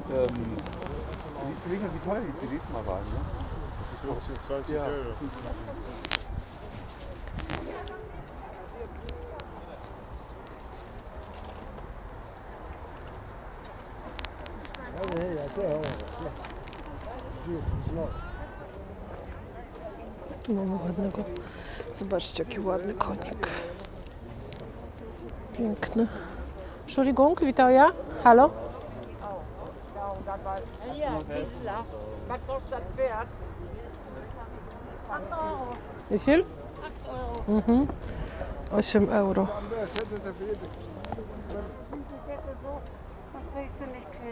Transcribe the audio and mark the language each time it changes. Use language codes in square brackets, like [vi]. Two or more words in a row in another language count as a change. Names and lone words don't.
[de] Wie teuer die CDs mal waren, ne? Das ist 15, 20 Ja. Euro. [pl] Tu mamy ładnego. Zobaczcie, jaki ładny konik. Piękny. [de] Entschuldigung, Witoja? Halo? Ja, Gisela. Was kostet das Pferd? 8 Euro. Wie viel? 8 Euro. 8 euro. Das kriegst du nicht quitt.